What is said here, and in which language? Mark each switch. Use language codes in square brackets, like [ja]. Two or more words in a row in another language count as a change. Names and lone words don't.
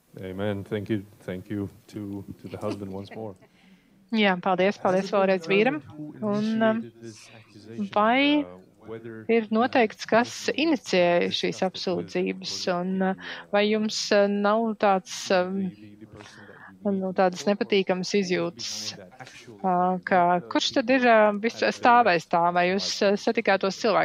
[lv] Amen. [en] Thank you to the husband once more. [lv] Jā, paldies vēlreiz vīram. Un vai ir noteikts, kas inicijēja šīs apsūdzības, un vai jums nav tādas nepatīkamas izjūtas, ka kurš tad ir stāvējis tā, vai jūs satikāt tos cilvēkus?